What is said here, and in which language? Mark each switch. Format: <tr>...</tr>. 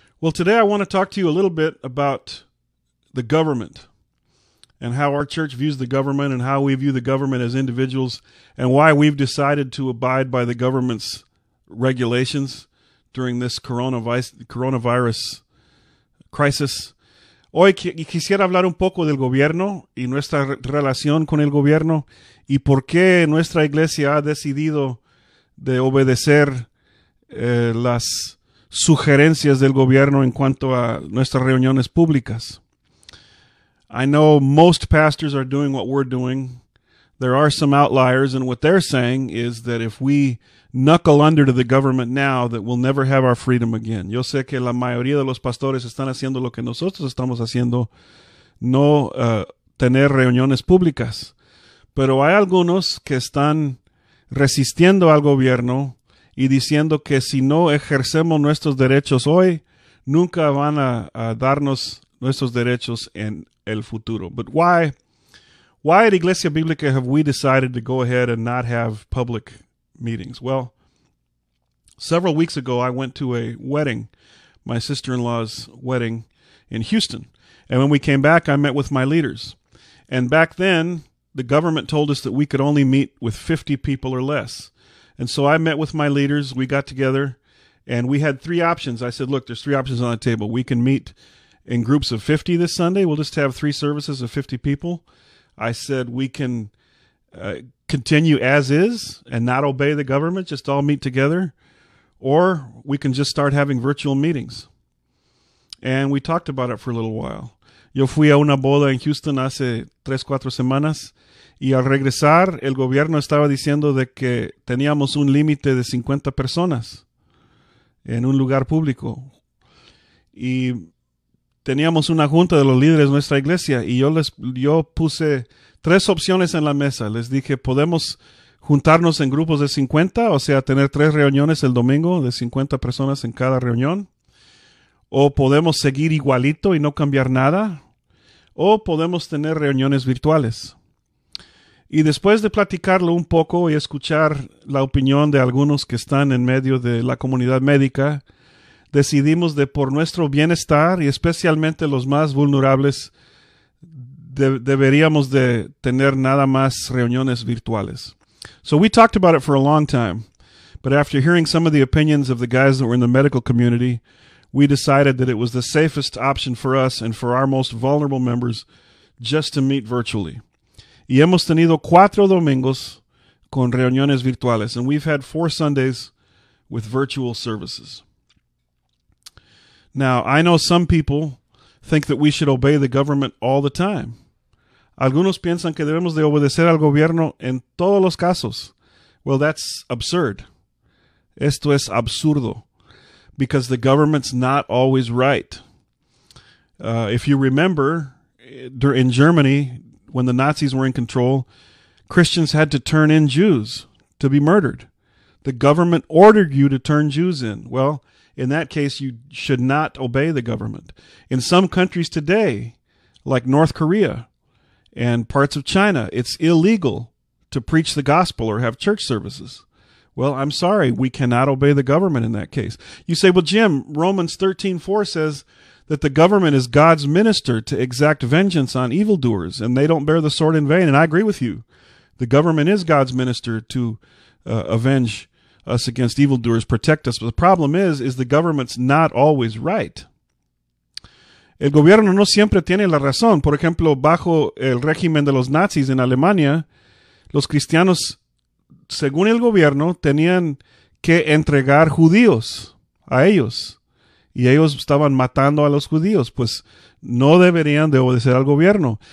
<en>Well, today I want to talk to you a little bit about the government and how our church views the government and how we view the government as individuals and why we've decided to abide by the government's regulations during this coronavirus crisis.</en> <es>Hoy quisiera hablar un poco del gobierno y nuestra relación con el gobierno y por qué nuestra iglesia ha decidido de obedecer las sugerencias del gobierno en cuanto a nuestras reuniones públicas.</es> <en>I know most pastors are doing what we're doing. There are some outliers, and what they're saying is that if we knuckle under to the government now, that we'll never have our freedom again.</en> <es>Yo sé que la mayoría de los pastores están haciendo lo que nosotros estamos haciendo, no tener reuniones públicas. Pero hay algunos que están resistiendo al gobierno y diciendo que si no ejercemos nuestros derechos hoy, nunca van a darnos nuestros derechos en el futuro.</es> <en>But why at Iglesia Bíblica have we decided to go ahead and not have public meetings? Well, several weeks ago I went to a wedding, my sister-in-law's wedding in Houston. And when we came back, I met with my leaders. And back then, the government told us that we could only meet with 50 people or less. And so I met with my leaders, we got together, and we had three options. I said, look, there's three options on the table. We can meet in groups of 50 this Sunday. We'll just have three services of 50 people. I said we can continue as is and not obey the government, just all meet together, or we can just start having virtual meetings. And we talked about it for a little while.</en> <es>Yo fui a una boda en Houston hace 3-4 semanas y al regresar el gobierno estaba diciendo de que teníamos un límite de 50 personas en un lugar público. Y teníamos una junta de los líderes de nuestra iglesia y yo puse tres opciones en la mesa. Les dije, podemos juntarnos en grupos de 50, o sea, tener 3 reuniones el domingo de 50 personas en cada reunión. O podemos seguir igualito y no cambiar nada. O podemos tener reuniones virtuales. Y después de platicarlo un poco y escuchar la opinión de algunos que están en medio de la comunidad médica, decidimos de por nuestro bienestar y especialmente los más vulnerables deberíamos de tener nada más reuniones virtuales.</es> <en>So we talked about it for a long time, but after hearing some of the opinions of the guys that were in the medical community, we decided that it was the safest option for us and for our most vulnerable members just to meet virtually.</en> <es>Y hemos tenido 4 domingos con reuniones virtuales,</es> <en>and we've had 4 Sundays with virtual services. Now, I know some people think that we should obey the government all the time.</en> <es>Algunos piensan que debemos de obedecer al gobierno en todos los casos.</es> <en>Well, that's absurd.</en> <es>Esto es absurdo,</es> <en>because the government's not always right. If you remember, in Germany, when the Nazis were in control, Christians had to turn in Jews to be murdered. The government ordered you to turn Jews in. Well, in that case, you should not obey the government. In some countries today, like North Korea and parts of China, it's illegal to preach the gospel or have church services. Well, I'm sorry, we cannot obey the government in that case. You say, well, Jim, Romans 13:4 says that the government is God's minister to exact vengeance on evildoers, and they don't bear the sword in vain. And I agree with you. The government is God's minister to avenge us against evildoers, protect us. But the problem is the government's not always right.</en> <es>El gobierno no siempre tiene la razón. Por ejemplo, bajo el régimen de los nazis en Alemania, los cristianos, según el gobierno, tenían que entregar judíos a ellos. Y ellos estaban matando a los judíos, pues no deberían de obedecer al gobierno.</es>